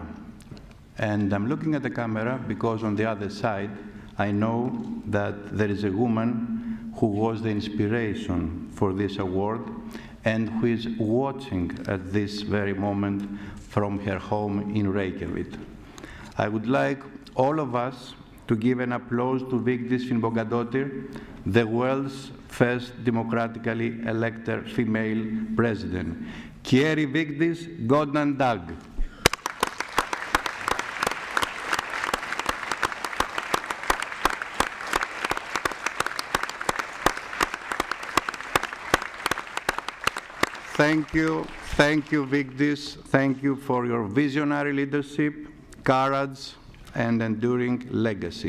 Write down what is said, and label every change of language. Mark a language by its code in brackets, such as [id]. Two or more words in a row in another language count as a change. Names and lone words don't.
[en] And I'm looking at the camera because on the other side, I know that there is a woman who was the inspiration for this award and who is watching at this very moment from her home in Reykjavik. I would like all of us to give an applause to Vigdis Finnbogadóttir, the world's first democratically elected female president. [is] Kæri Vigdis, góðan dag. [en] Thank you, Vigdis. Thank you for your visionary leadership, courage, and enduring legacy.